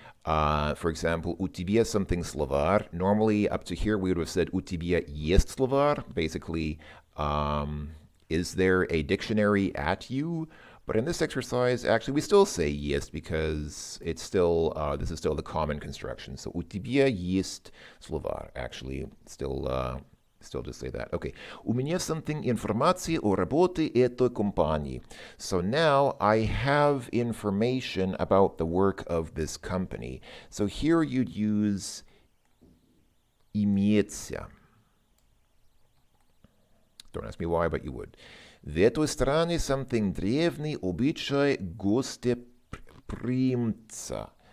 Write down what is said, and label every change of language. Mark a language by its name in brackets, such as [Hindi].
[English] For example, [Russian] у тебя [English] something [Russian] словарь. [English] Normally, up to here, we would have said [Russian] у тебя есть словарь. [English] Basically, is there a dictionary at you? But in this exercise, actually, we still say есть because it's still this is still the common construction. [Russian] So у тебя есть словарь. [English] Actually, still just say that. Okay. [Russian] У меня [English] something [Russian] информации о работе этой компании. [English] So now I have information about the work of this company. So here you'd use имеется. Don't ask me why, but you would. [Russian] В этой стране [English] something [Russian] древний обычай гостеприимца.